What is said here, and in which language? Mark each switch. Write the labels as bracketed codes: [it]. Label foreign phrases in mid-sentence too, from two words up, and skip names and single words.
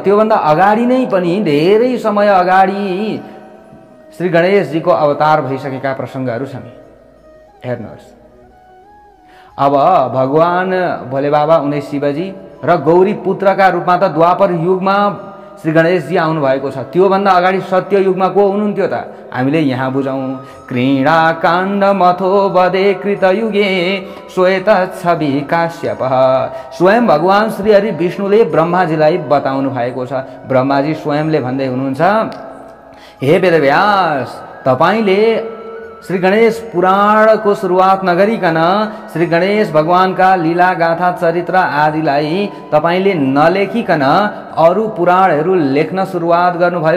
[ne] त्योभन्दा अगाडि नै पनि धेरै समय अगाडि श्री गणेशजीको अवतार भइसकेका प्रसङ्गहरू छन्। हेर्नुहोस्, अब भगवान भोले बाबा उनै शिवजी र गौरी पुत्रका रूपमा त द्वापर युगमा श्री गणेशजी आउनु भएको छ। त्योभन्दा अगाडि सत्य युगमा को हुनुहुन्थ्यो त? हामीले यहाँ बुझौँ। [sa] क्रीडा काण्ड मथो वदे कृतयुगे श्वेत छवि काश्यप। [ne] स्वयं भगवान श्री हरि विष्णुले ब्रह्माजीलाई बताउनु भएको छ। ब्रह्माजी स्वयंले भन्दै हुनुहुन्छ, हे वेदव्यास, तपाईले श्री गणेश पुराणको सुरुवात नगरिकन श्री गणेश भगवानका लीला गाथा चरित्र आदिलाई तपाईले नलेखिकन अरू पुराणहरू लेख्न सुरुवात गर्नुभयो।